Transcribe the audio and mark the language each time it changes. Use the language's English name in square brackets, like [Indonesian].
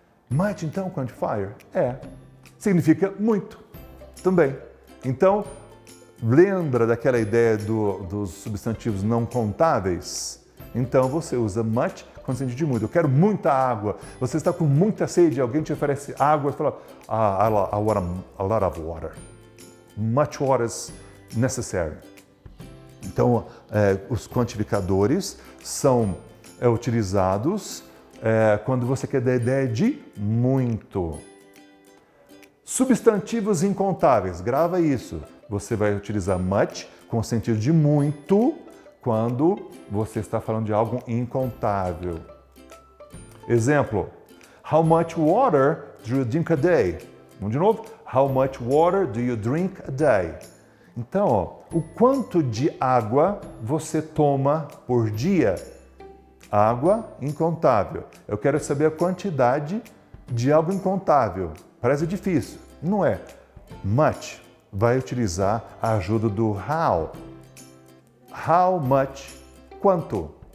[Portuguese] Much, então, quantifier? Significa muito também. Então, lembra daquela ideia dos substantivos não contáveis? Então, você usa much com sentido de muito. Eu quero muita água. Você está com muita sede, alguém te oferece água e fala, [English] I want a lot of water. Much water is necessary. [Portuguese] Então, os quantificadores são utilizados quando você quer dar a ideia de muito. Substantivos incontáveis, grava isso. Você vai utilizar much com o sentido de muito quando você está falando de algo incontável. Exemplo, [English] how much water do you drink a day? [Portuguese] Vamos de novo. [English] How much water do you drink a day? [Portuguese] Então, o quanto de água você toma por dia? Água incontável. Eu quero saber a quantidade de algo incontável. Parece difícil. Não é. Much vai utilizar a ajuda do how. How much? Quanto?